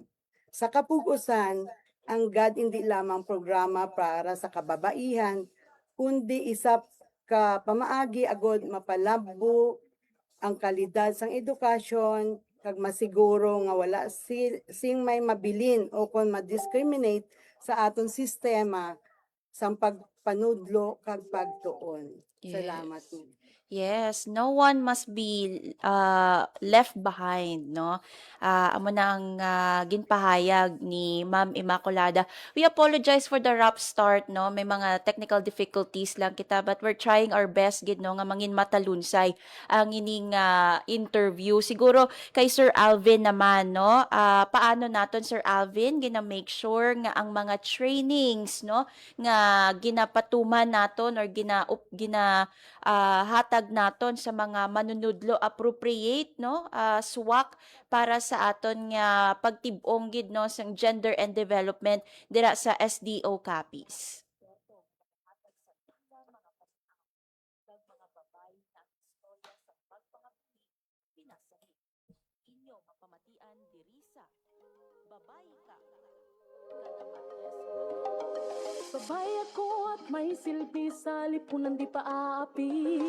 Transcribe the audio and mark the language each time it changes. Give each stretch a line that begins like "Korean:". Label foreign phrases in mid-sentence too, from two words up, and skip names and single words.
Hiligaynon: Sa kapugusan, ang GAD hindi lamang programa para sa kababaihan, kundi isa ka pamaagi agod mapalabo ang kalidad sang edukasyon kag masiguro nga wala sing may mabilin o kon ma-discriminate sa aton sistema sang pagpanudlo kag pagtuon. Salamat.
English: Yes, no one must be left behind, no?
Hiligaynon: Amo na ang ginpahayag ni Ma'am Immaculada.
English: We apologize for the rough start, no?
Hiligaynon: May mga technical difficulties lang kita,
English: but we're trying our best
Hiligaynon: gid, no, nga mangin matalunsay ang ining interview. Siguro kay Sir Alvin naman, no? Paano naton Sir Alvin gina-make sure nga ang mga trainings, no, nga ginapatuman naton or hatag naton sa mga manunudlo appropriate, no, swak para sa aton nga pagtib-ong gid, no, sang
English: gender and development
Hiligaynon: dira sa SDO Capiz.
Filipino: Sabay ako at may silbi sa lipunan di pa aapi.